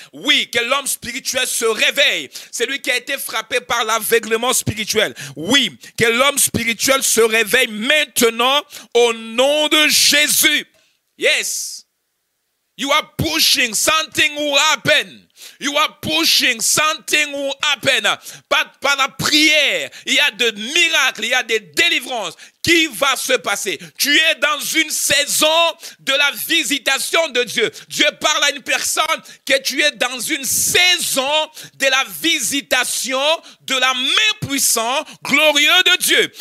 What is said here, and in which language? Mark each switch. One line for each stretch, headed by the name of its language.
French: Oui, que l'homme spirituel se réveille. C'est lui qui a été frappé par l'aveuglement spirituel. Oui, que l'homme spirituel se réveille maintenant au nom de Jésus.
English: Yes. You are pushing, something will happen. You are pushing, something will happen.
French: Par la prière, il y a des miracles, il y a des délivrances qui va se passer. Tu es dans une saison de la visitation de Dieu. Dieu parle à une personne que tu es dans une saison de la visitation de la main puissante, glorieuse de Dieu.